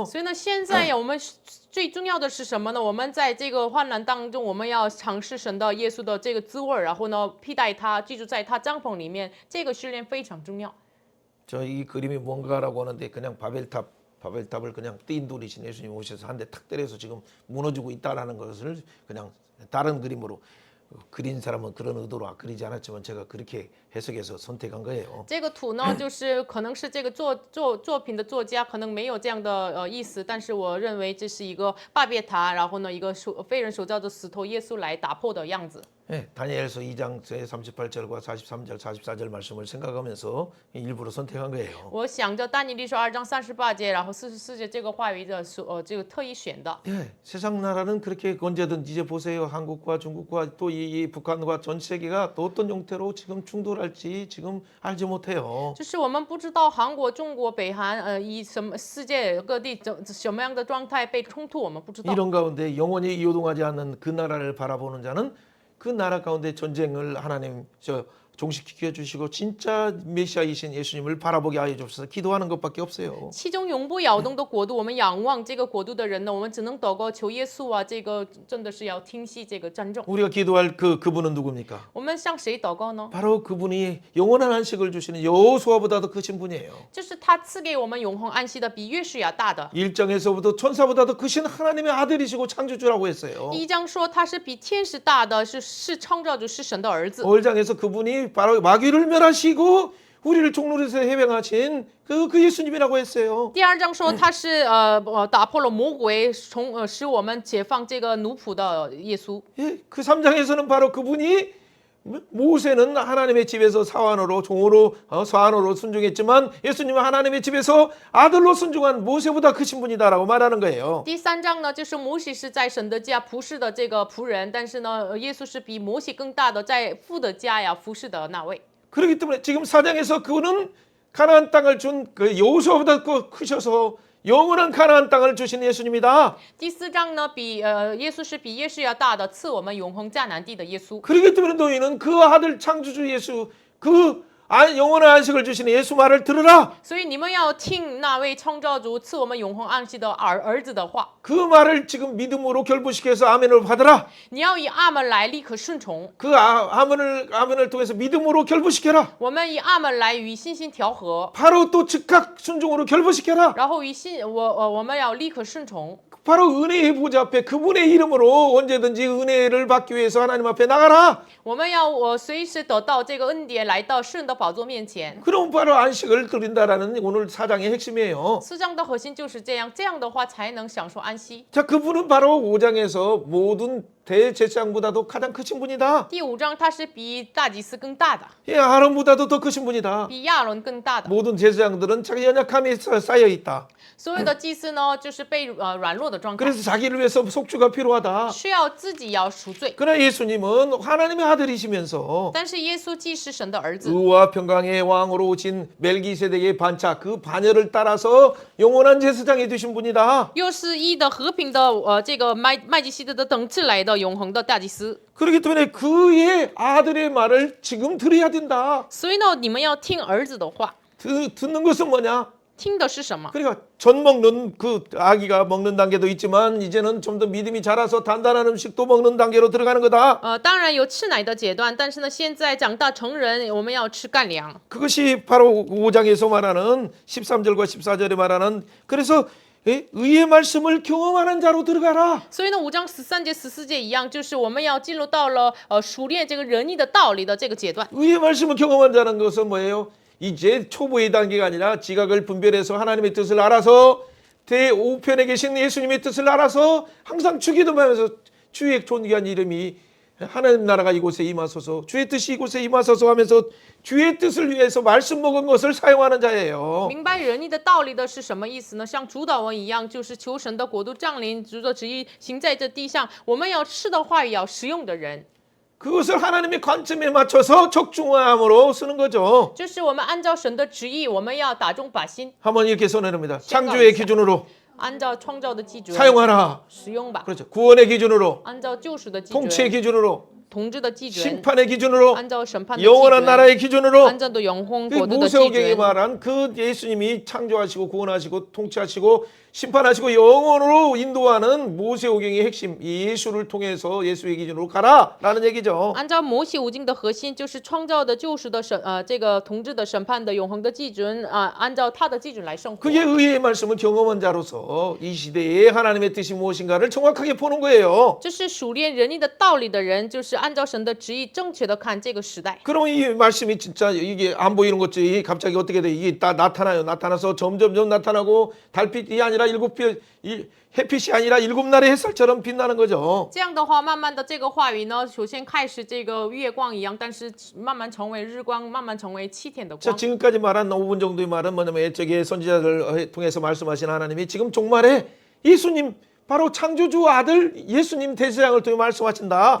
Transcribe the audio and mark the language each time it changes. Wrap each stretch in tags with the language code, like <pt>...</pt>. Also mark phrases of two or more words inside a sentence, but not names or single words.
<zh>所以呢，现在我们最重要的是什么呢？我们在这个患难当中，我们要尝试神的耶稣的这个滋味，然后呢，替代他，居住在他帐篷里面，这个训练非常重要。</zh> <ko>저 이 그림이 뭔가라고 하는데 그냥 바벨탑을 그냥 띵돌이신 예수님 오셔서 한 대 탁 때려서 지금 무너지고 있다라는 것을 그냥 다른 그림으로 그린 사람은 그런 의도로 그리지 않았지만 제가 그렇게 해석해서 선택한 거예요.</ko> <zh>这个图呢，就是可能是这个作品的作家可能没有这样的意思，但是我认为这是一个巴别塔，然后呢，一个非人手造的石头，耶稣来打破的样子。</zh> <ko>네, 다니엘서 2장 38절과 43절, 44절 말씀을 생각하면서 일부러 선택한 거예요.</ko> <zh>我想着但以理书2章38节，然后44节这个话语的这个特意选的。</zh> <ko>예, 세상 나라는 그렇게 언제든 이제 보세요. 한국과 중국과 또 이 북한과 전 세계가 또 어떤 형태로 지금 충돌할지 지금 알지 못해요.</ko> <zh>就是我们不知道韩国、中国、北韩以什么世界各地什么样的状态被冲突，我们不知道。</zh> <ko>이런 가운데 영원히 요동하지 않는 그 나라를 바라보는 자는 그 나라 가운데 전쟁을 하나님 종식시켜 주시고 진짜 메시아이신 예수님을 바라보게 하여 주옵소서. 기도하는 것밖에 없어요.</ko> <zh>其中永不摇动的国度，我们仰望这个国度的人呢，我们只能祷告求耶稣啊，这个真的是要听息这个战争。</zh> <ko>우리가 기도할 그분은 누굽니까?</ko> <zh>我们向谁祷告呢？</zh> <ko>바로 그분이 영원한 안식을 주시는 여호수아보다도 크신 분이에요.</ko> <zh>就是他赐给我们永恒安息的，比约书亚大的。</zh> <ko>일장에서부터 천사보다도 크신 하나님의 아들이시고 창조주라고 했어요.</ko> <zh>一章说他是比天使大的，是创造主，是神的儿子。</zh> <ko>5장에서 그분이 바로 마귀를 멸하시고 우리를 종로에서 해방하신 그 예수님이라고 했어요.</ko> <zh>第2章说他是打破了魔鬼，使我们解放这个奴仆的耶稣。</zh> <ko>예, 그 3장에서는 바로 그분이 모세는 하나님의 집에서 사환으로 종으로 사환으로 순종했지만 예수님은 하나님의 집에서 아들로 순종한 모세보다 크신 분이다라고 말하는 거예요.</ko> <zh>第3章呢，就是摩西是在神的家服侍的这个仆人，但是呢，耶稣是比摩西更大的，在父的家呀服侍的那位。</zh> <ko>그렇기 때문에 지금 4장에서 그분은 가나안 땅을 준 그 여호수아보다 크셔서 영원한 가나안 땅을 주신 예수님이다.</ko> <zh>第4章呢，耶稣是比耶稣要大的，赐我们永恒迦南地的耶稣。</zh> <ko>그렇기 때문에 너희는 그 아들 창조주 예수 그 영원한 안식을 주시는 예수 말을 들으라.</ko> <zh>所以你们要听那位创造主赐我们永恒安息的儿子的话。</zh> <ko>그 말을 지금 믿음으로 결부시켜서 아멘을 받으라.</ko> <zh>你要以阿门来立刻顺从。</zh> <ko>그 아멘을 통해서 믿음으로 결부시켜라.</ko> <zh>我们以阿门来与信心调和，</zh> <ko>바로 또 즉각 순종으로 결부시켜라.</ko> <zh>然后我们要立刻顺从。</zh> <ko>바로 은혜의 보좌 앞에 그분의 이름으로 언제든지 은혜를 받기 위해서 하나님 앞에 나가라.</ko> <zh>我们要随时得到这个恩典，来到神的宝座面前。</zh> <ko>그럼 바로 안식을 드린다라는 오늘 4장의 핵심이에요.</ko> <zh>4 章的核心就是这样，这样的话才能享受安息。</zh> <ko>자, 그분은 바로 5장에서 모든 대제사장보다도 가장 크신 분이다.</ko> <zh>第5章他是比大祭司更大的，</zh> <ko>예, 아론보다도 더 크신 분이다.</ko> <zh>比亚伦更大的。</zh> <ko>모든 제사장들은 자기 연약함이 쌓여 있다.</ko> <zh>所有的祭司呢，就是被软弱的状态，</zh> <ko>그래서 자기를 위해서 속주가 필요하다.</ko> <zh>需要自己要赎罪。</zh> <ko>그러나 예수님은 하나님의 아들이시면서</ko> <zh>但是耶稣既是神的儿子，</zh> <ko>의와 평강의 왕으로 오신 멜기세덱의 반차 그 반열을 따라서 영원한 제사장이 되신 분이다.</ko> <zh>又是义的和平的这个麦基洗德的等次来的永恒的大祭司。</zh> <ko>그렇기 때문에 그의 아들의 말을 지금 들어야 된다.</ko> <zh>所以呢，你们要听儿子的话。</zh> <ko>듣는 것은 뭐냐?</ko> <zh>听的是什么？</zh> <ko>그러니까 전 먹는 그 아기가 먹는 단계도 있지만 이제는 좀 더 믿음이 자라서 단단한 음식도 먹는 단계로 들어가는 거다.</ko> <zh>当然有吃奶的阶段，但是呢，现在长大成人，我们要吃干粮。</zh> <ko>그것이 바로 5장에서 말하는 13절과 14절에 말하는 그래서 의의 말씀을 경험하는 자로 들어가라.</ko> <zh>所以呢，5章13节、14节一样，就是我们要进入到了熟练这个仁义的道理的这个阶段。</zh> <ko>의의 말씀을 경험한다는 것은 뭐예요? 이제 초보의 단계가 아니라 지각을 분별해서 하나님의 뜻을 알아서 대우편에 계신 예수님의 뜻을 알아서 항상 주기도하면서 주의 존귀한 이름이 하나님 나라가 이곳에 임하소서, 주의 뜻이 이곳에 임하소서 하면서 주의 뜻을 위해서 말씀 먹은 것을 사용하는 자예요.</ko> <zh>明白仁义的道理的是什么意思呢？像主祷文一样，就是求神的国度降临，主的旨意行在这地上。我们要吃的话语，要实用的人，</zh> <ko>그것을 하나님의 관점에 맞춰서 적중함으로 쓰는 거죠.</ko> <zh>就是我们按照神的旨意，我们要打中靶心，</zh> <ko>한번 이렇게 선언합니다. 창조의 기준으로</ko> <zh>按照创造的基准</zh> <ko>사용하라.</ko> <zh>使用吧，</zh> <ko>그렇죠. 구원의 기준으로,</ko> <zh>按照救赎的基</zh> <ko>통치의</ko> <zh>准、</zh> <ko>기준으로,</ko> <zh>统治的基准，</zh> <ko>심판의 기준으로,</ko> <zh>按照审判的基</zh> <ko>영원한</ko> <zh>准，</zh> <ko>나라의 기준으로.</ko> <zh>按照的永恒</zh> <ko>그</ko> <zh>国度的基</zh> <ko>모세오경에</ko> <zh>准。</zh> <ko>말한 그 예수님이 창조하시고 구원하시고 통치하시고 심판하시고 영원으로 인도하는 모세오경의 핵심 예수를 통해서 예수의 기준으로 가라라는 얘기죠.</ko> <zh>按照摩西五经的核心，就是创造的、救赎的这个统治的、审判的、永恒的基准按照他的基准来生活。</zh> <ko>그게 의의 말씀을 경험한 자로서 이 시대에 하나님의 뜻이 무엇인가를 정확하게 보는 거예요.</ko> <zh>这是熟练仁义的道理的人，就是按照神的旨意正确的看这个时代。</zh> <ko>그럼 이 말씀이 진짜 이게 안 보이는 것들이 갑자기 어떻게 돼? 이게 다 나타나요. 나타나서 점점점 나타나고 달빛이 아니라 햇빛이 아니라 일곱 날의 햇살처럼 빛나는 거죠.</ko> <zh>这样的话，慢慢的这个话语呢，首先开始这个月光一样，但是慢慢成为日光，慢慢成为7天的</zh> <ko>자,</ko> <zh>光。</zh> <ko>지금까지 말한 5분 정도의 말은 뭐냐면 애적의 선지자를 통해서 말씀하신 하나님이 지금 종말에 예수님 바로 창조주 아들 예수님 대제사장을 통해 말씀하신다.</ko>